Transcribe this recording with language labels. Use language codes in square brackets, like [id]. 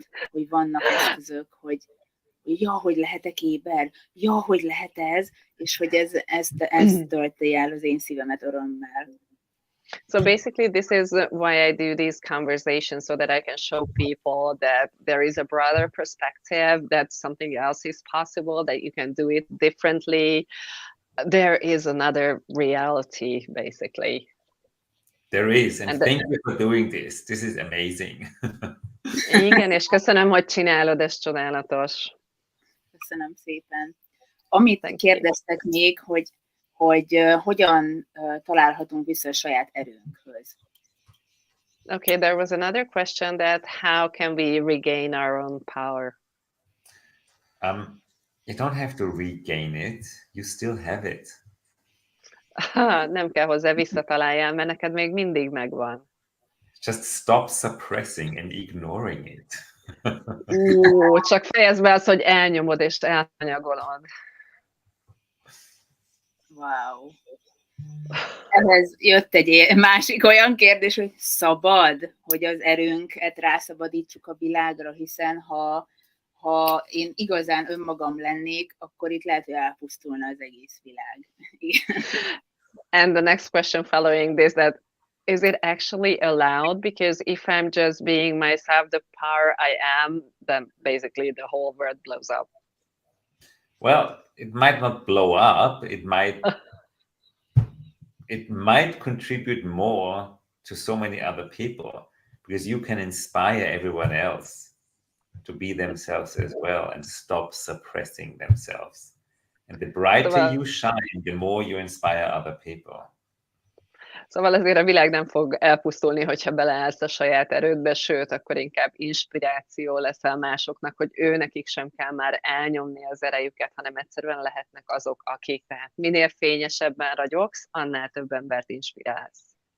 [hu] Hogy vannak eszközök, hogy hogy lehetek éber, hogy lehet ez, és hogy ez tölti el az én szívemet örömmel. [en] So basically, this is why I do these conversations, so that I can show people that there is a broader perspective, that something else is possible, that you can do it differently. There is another reality, basically. There is, and thank you for doing this. This is amazing. [hu] Igen, és köszönöm, hogy csinálod, ez csodálatos. Köszönöm szépen. Amit kérdeztek még, hogy hogyan találhatunk vissza a saját erőnkhöz. [en] Okay, there was another question, that how can we regain our own power? You don't have to regain it, you still have it. [hu] Nem kell hozzá visszataláljál, mert neked még mindig megvan. [en] Just stop suppressing and ignoring it. [hu] Csak fejezd be azt, hogy elnyomod és elhanyagolod. [en] Wow. [hu] Ehhez jött egy másik olyan kérdés, hogy szabad, hogy az erőnket rászabadítsuk a világra, hiszen ha ha én igazán önmagam lennék, akkor itt lehet, hogy elpusztulna az egész világ. [en] And the next question following this, that is it actually allowed? Because if I'm just being myself, the power I am, then basically the whole world blows up. Well, it might not blow up. It might contribute more to so many other people, because you can inspire everyone else to be themselves as well and stop suppressing themselves. And the brighter you shine, the more you inspire other people. [hu] Szóval azért a világ nem fog elpusztulni, hogyha beleállsz a saját erődbe, sőt, akkor inkább inspiráció leszel másoknak, hogy nekik sem kell már elnyomni az erejüket, hanem egyszerűen lehetnek azok, akik. Tehát minél fényesebben ragyogsz, annál több embert inspirálsz.